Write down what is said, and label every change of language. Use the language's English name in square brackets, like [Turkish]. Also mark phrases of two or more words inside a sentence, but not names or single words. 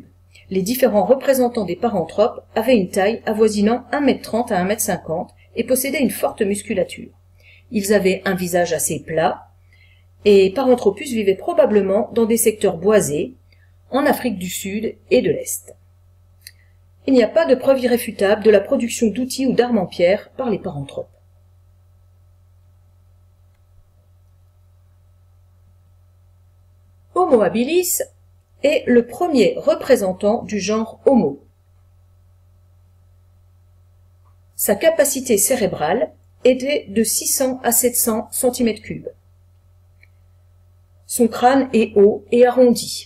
[French] Les différents représentants des paranthropes avaient une taille avoisinant 1,30 m à 1,50 m et possédaient une forte musculature. Ils avaient un visage assez plat et Paranthropus vivaient probablement dans des secteurs boisés, en Afrique du Sud et de l'Est. Il n'y a pas de preuve irréfutable de la production d'outils ou d'armes en pierre par les paranthropes. Homo habilis est le premier représentant du genre Homo. Sa capacité cérébrale était de 600 à 700 cm3. Son crâne est haut et arrondi.